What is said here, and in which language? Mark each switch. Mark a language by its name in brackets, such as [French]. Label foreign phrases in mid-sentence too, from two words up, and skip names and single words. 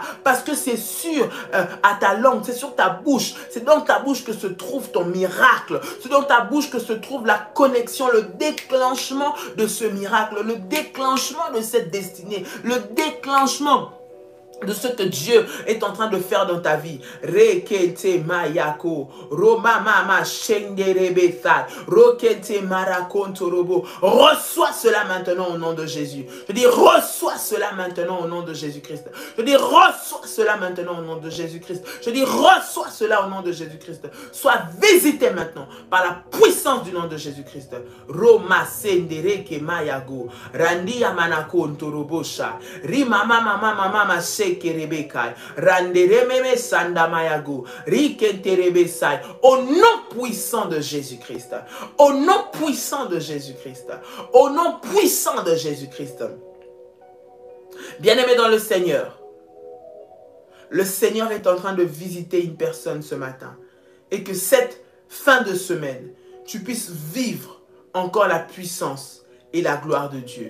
[French] Parce que c'est sûr à ta langue, c'est sur ta bouche. C'est dans ta bouche que se trouve ton miracle. C'est dans ta bouche que se trouve la connexion, le déclenchement de ce miracle, le déclenchement de cette destinée, le déclenchement de ce que Dieu est en train de faire dans ta vie. Rekete mayako, Roma mama shenderebesai, Rokete marakontorobo. Reçois cela maintenant au nom de Jésus. Je dis reçois cela maintenant au nom de Jésus-Christ. Je dis reçois cela maintenant au nom de Jésus-Christ. Je dis reçois cela au nom de Jésus-Christ. Sois visité maintenant par la puissance du nom de Jésus-Christ. Roma sendereke mayago, Randi amanakontorobosha, Rimama mama mama au nom puissant de Jésus-Christ, au nom puissant de Jésus-Christ, au nom puissant de Jésus-Christ. Bien-aimé dans le Seigneur est en train de visiter une personne ce matin et que cette fin de semaine, tu puisses vivre encore la puissance et la gloire de Dieu.